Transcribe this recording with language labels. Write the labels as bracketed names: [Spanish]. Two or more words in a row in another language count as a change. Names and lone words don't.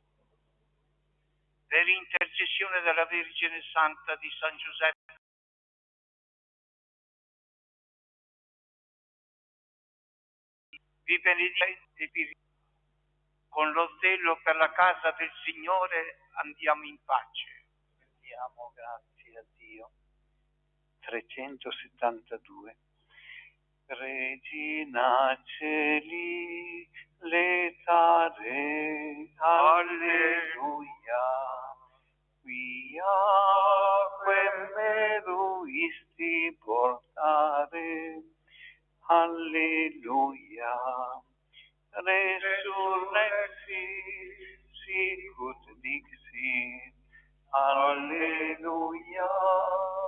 [Italian] Per intercessione della Vergine Santa di San Giuseppe, vi benedite e vi con lo zelo per la casa del Signore andiamo in pace. Diamo grazie a Dio. 372. [Latin] Regina Celi, letare, alleluia, quia meruisti portare, alleluia, resurrexi, sicut dixit, alleluia,